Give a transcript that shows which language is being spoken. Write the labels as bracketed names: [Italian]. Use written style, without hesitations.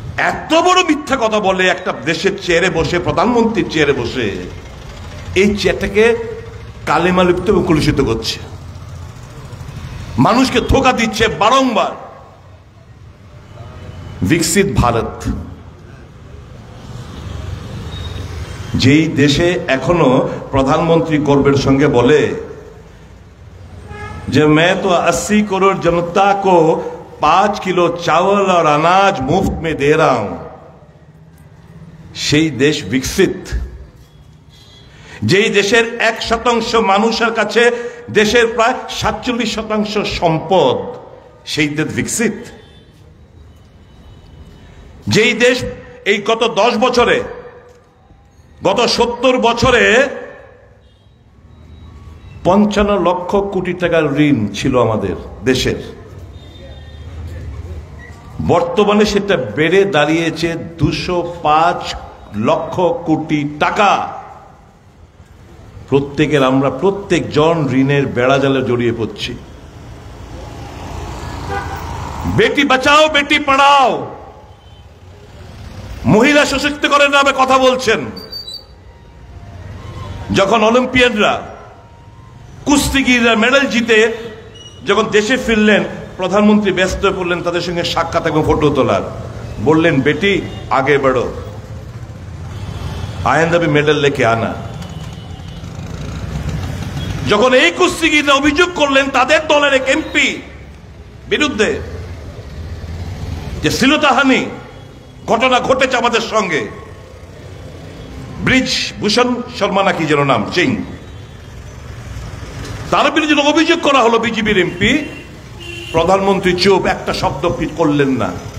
[Bangla] এত বড় মিথ্যা কথা বলে একটা দেশের চেয়ারে বসে, প্রধানমন্ত্রীর চেয়ারে বসে, এই চেয়ারটাকে কালেমা লিপ্ত এবং কলুষিত করছে, মানুষকে ধোঁকা দিচ্ছে বারংবার। বিকশিত ভারত, যেই দেশে এখনো প্রধানমন্ত্রী গর্বের সঙ্গে বলে যে [Hindi] मैं तो 80 करोड़ जनता को 5 किलो चावल और अनाज मुफ्त में दे रहा हूं, [Bangla] সেই দেশ বিকশিত। যেই দেশের 1% মানুষের কাছে দেশের প্রায় 47% সম্পদ, সেই দেশ বিকশিত। যেই দেশ এই গত 10 বছরে, গত 70 বছরে 55 লক্ষ কোটি টাকার ঋণ ছিল আমাদের দেশের, বর্তমানে সেটা বেড়ে দাঁড়িয়েছে 205 লক্ষ কোটি টাকা। আমরা প্রত্যেকজন ঋণের বেড়াজালে জড়িয়ে পড়ছি। বেটি বাঁচাও বেটি পড়াও, মহিলা সশক্তিকরণের নামে কথা বলছেন। যখন অলিম্পিয়ানরা, কুস্তিগিররা মেডেল জিতে যখন দেশে ফিরলেন, প্রধানমন্ত্রী ব্যস্ত হয়ে পড়লেন তাদের সঙ্গে সাক্ষাৎ এবং ফটো তোলার। বললেন, [Hindi] বেটি আগে बढ़ो, आइंदा भी मेडल लेके आना। [Bangla] যখন এই কুস্তিগিররা অভিযোগ করলেন তাদের দলের এক এমপি বিরুদ্ধে যে শ্লীলতাহানি ঘটনা ঘটেছে আমাদের সঙ্গে, ব্রিজ ভূষণ শর্মা নাকি যেন নাম, সিং, তার বিরুদ্ধে অভিযোগ করা হলো বিজেপির এমপি, প্রধানমন্ত্রী চুপ, একটা শব্দ করলেন না।